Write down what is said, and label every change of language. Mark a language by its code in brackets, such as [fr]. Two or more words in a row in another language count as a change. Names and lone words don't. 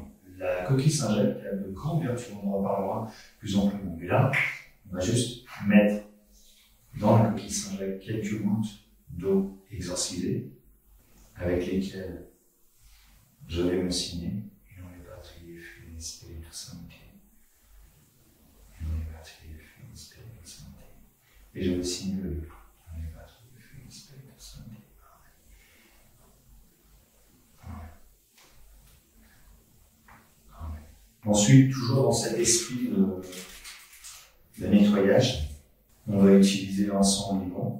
[fr] La coquille Saint-Jacques a de grandes vertus, on en reparlera plus amplement. Mais là, on va juste mettre dans la coquille Saint-Jacques quelques gouttes d'eau exorcisée, avec lesquelles je vais me signer. Et on est parti, [la] Filii Spiritus Sancti. [fr] Et on est parti, [la] Filii Spiritus Sancti. [fr] Et je vais signer le livre. On est parti, [la] Filii Spiritus Sancti. [fr] Ensuite, toujours dans cet esprit de nettoyage, on va utiliser l'encens vivant.